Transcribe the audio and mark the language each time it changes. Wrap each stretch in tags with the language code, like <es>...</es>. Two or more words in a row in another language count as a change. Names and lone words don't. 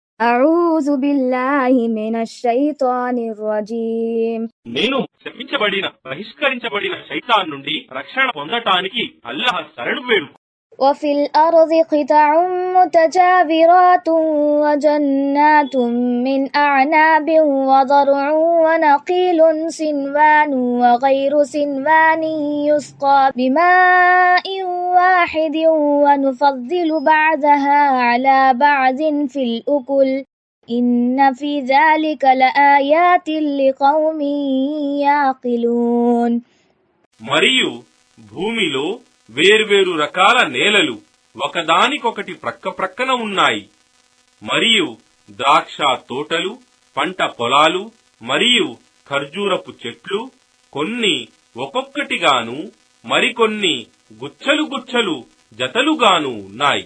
<ar>أعوذ بالله من الشيطان الرجيم.</ar> <te>నేను శపించబడిన బహిష్కరించబడిన శైతాన్ నుండి రక్షణ పొందటానికి అల్లాహ్ శరణు వేడు.</te> <ar>وفي الأرض قطع متجاورات وجنات من أعناب وضرع ونخيل سنوان وغير سنوان يسقى بماء واحد ونفضل بعضها على بعض في الأكل إن في ذلك لآيات لقوم يعقلون.</ar> <te>మరియు భూమిలో వేర్వేరు రకాల నేలలు ఒకదానికొకటి ప్రక్కప్రక్కన ఉన్నాయి. మరియు ద్రాక్ష తోటలు, పంట పొలాలు మరియు ఖర్జూరపు చెట్లు, కొన్ని ఒక్కొక్కటిగాను మరికొన్ని గుచ్చలు గుచ్చలు జతలుగాను ఉన్నాయి.</te>